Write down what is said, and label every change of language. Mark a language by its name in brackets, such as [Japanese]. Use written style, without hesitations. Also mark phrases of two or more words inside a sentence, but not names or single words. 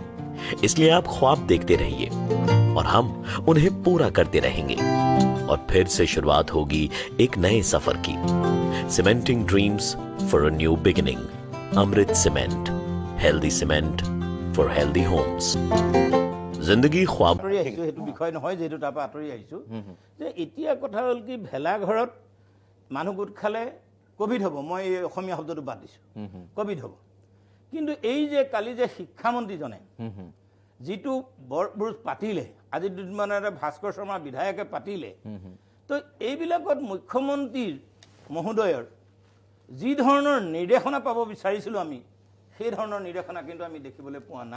[Hindi] इसलिए आप ख्वाब देखते रहिए और हम उन्हें पूरा करते रहेंगे। और फिर से शुरुआत होगी एक नए सफर की। [English] cementing dreams for a new beginning. अमृत सीमेंट, healthy cement for healthy homes. [Hindi] जिंदगी ख्वाब [Assamese] আঁতৰি আহিছোঁ, সেইটো বিষয় নহয় যিহেতু তাৰ পৰা আঁতৰি আহিছোঁ, যে এতিয়া কথা হ'ল কি ভেলাঘৰত মানুহ গোট খালে ক'ভিড হ'ব। মই এই অসমীয়া শব্দটো বাদ দিছোঁ, ক'ভিড হ'ব। কিন্তু এই যে কালি যে শিক্ষামন্ত্ৰীজনে যিটো বৰভোজ পাতিলে, আজি দুদিনমান ভাস্কৰ শৰ্মা বিধায়কে পাতিলে, তো এইবিলাকত মুখ্যমন্ত্ৰীৰ মহোদয়ৰ যি ধৰণৰ নিৰ্দেশনা পাব বিচাৰিছিলোঁ আমি, সেই ধৰণৰ নিৰ্দেশনা কিন্তু আমি দেখিবলৈ পোৱা নাই।